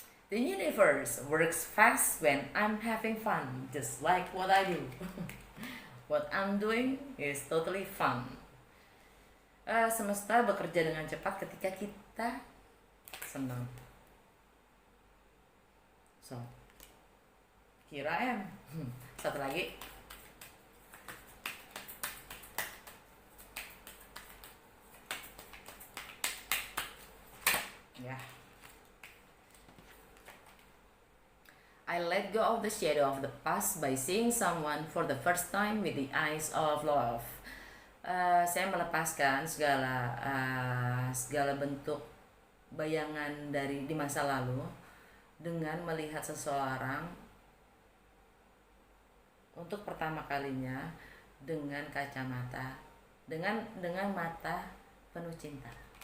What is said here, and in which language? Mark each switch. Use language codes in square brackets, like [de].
[en] The universe works fast when I'm having fun, just like what I do. What I'm doing is totally fun. [id] Semesta bekerja dengan cepat ketika kita senang. [en] So, here I am. [id] Satu lagi. Ya. [en] I let go of the shadow of the past by seeing someone for the first time with the eyes of love. [id] Saya melepaskan segala bentuk bayangan dari di masa lalu dengan melihat seseorang untuk pertama kalinya dengan kacamata, dengan mata penuh cinta.